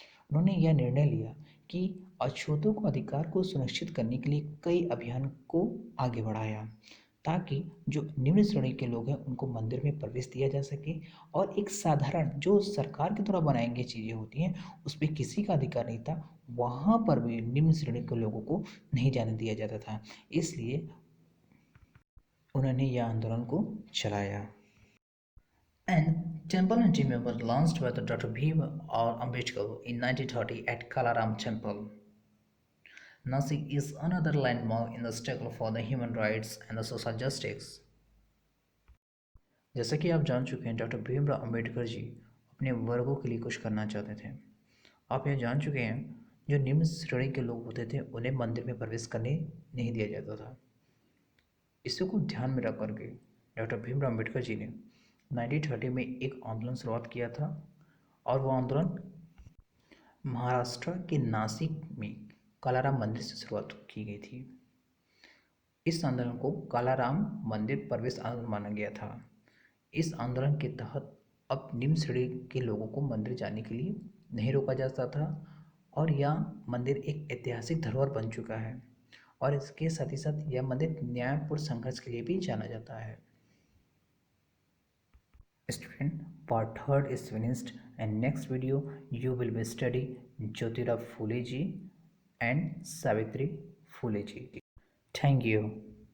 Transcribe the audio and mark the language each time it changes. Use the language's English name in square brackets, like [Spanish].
[Hindi] उन्होंने यह निर्णय लिया कि अछूतों को अधिकार को सुनिश्चित करने के लिए कई अभियान को आगे बढ़ाया, ताकि जो निम्न श्रेणी के लोग हैं उनको मंदिर में प्रवेश दिया जा सके, और एक साधारण जो सरकार के द्वारा बनाई गई चीज़ें होती हैं उस पर किसी का अधिकार नहीं था, वहाँ पर भी निम्न श्रेणी के लोगों को नहीं जाने दिया जाता था। इसलिए उन्होंने यह आंदोलन को चलाया। [English] And Temple in Jimmy was launched by the Dr. Bhim or Ambedkar in 1930 at Kalaram Temple. Nasik is another landmark in the struggle for the human rights and the social justice. [Hindi] जैसा कि आप जान चुके हैं, doctor Bhimrao Ambedkar ji अपने वर्गों के लिए कुछ करना चाहते थे। आप यह जान चुके हैं, जो निम्न श्रेणी के लोग होते थे उन्हें मंदिर में प्रवेश करने नहीं दिया जाता था। इसी को ध्यान में रख करके डॉक्टर भीमराव अम्बेडकर जी ने 1930 में एक आंदोलन शुरुआत किया था, और वह आंदोलन महाराष्ट्र के नासिक में कालाराम मंदिर से शुरुआत की गई थी। इस आंदोलन को कालाराम मंदिर प्रवेश आंदोलन माना गया था। इस आंदोलन के तहत अब निम्न श्रेणी के लोगों को मंदिर जाने के लिए नहीं रोका जाता था, और यह मंदिर एक ऐतिहासिक धरोहर बन चुका है, और इसके साथ ही साथ यह मंदिर न्यायपूर्ण संघर्ष के लिए भी जाना जाता है। [English] Student, part third is finished, and next video you will be study Jyotira Phule ji and Savitri Phule ji. Thank you.